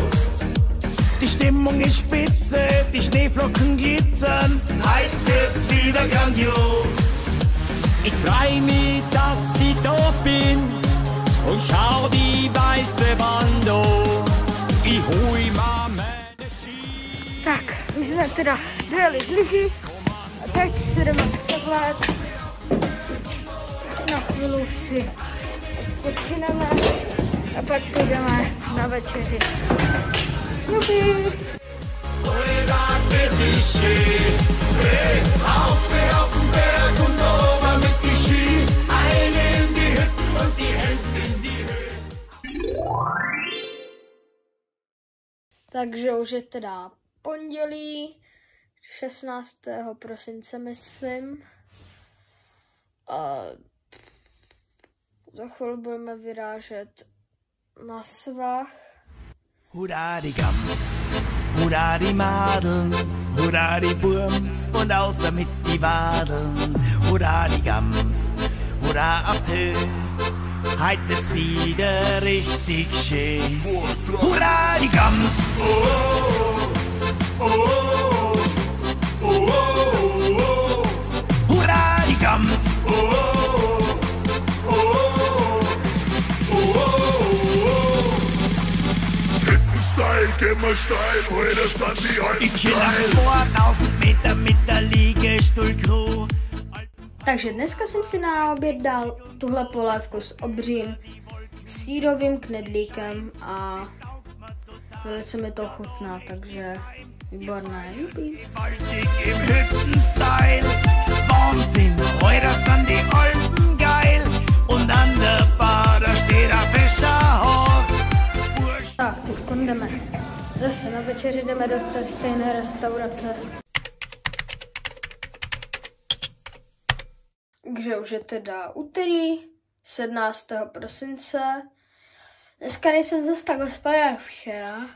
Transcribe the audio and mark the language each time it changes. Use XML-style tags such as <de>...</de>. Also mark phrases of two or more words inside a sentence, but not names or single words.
<de>Die Stimmung ist spitze, die Schneeflocken glitzern. Heut wird's wieder grandios. ich freu mich, dass ich da bin und schau die weiße Wand an. Ich hol mir meine Ski.</de> <cs>Tak, my jsme teda dojeli z lyží a teď si jdeme převléct. Na chvíli si odpočineme a pak půjdeme na večeři. Jupi!</cs> <de>Das ist schön. Hey, auf den Berg und oben mit die Ski. Eine in die Hütten und die Hände in die Höhe.</de> <cs>Takže už je teda pondělí 16. prosince, myslím. A za chvíli budeme vyrážet na svah.</cs> <de>Hurra die Gams, hurra die Madeln, hurra die Burm und außer mit die Wadeln. Hurra die Gams, hurra auf die Höhe, heut wird's wieder richtig schön. Hurra die Gams, oh, oh, oh, oh, oh, oh. Hurra die Gams, oh, oh, oh, oh, oh. Hüttensteil, gehen wir steil, heute sind die alten Ich chill auf 2000 Meter mit der Liegestuhl-Crew.</de> <cs>Takže dneska jsem si na oběd dal tuhle polévku s obřím sírovým knedlíkem a velice mi to chutná, takže výborné. Jupi.</cs> <de>Baltic im Hüttenstyle. Wahnsinn, heute sind die Alpen geil. Und an der Bar, da steht ein fescher Haus.</de> <cs>Tak, teď jdeme zase na večeři, jdeme do té stejné restaurace. Takže už je teda úterý 17. prosince. Dneska nejsem zase tak ospalý jak včera.</cs>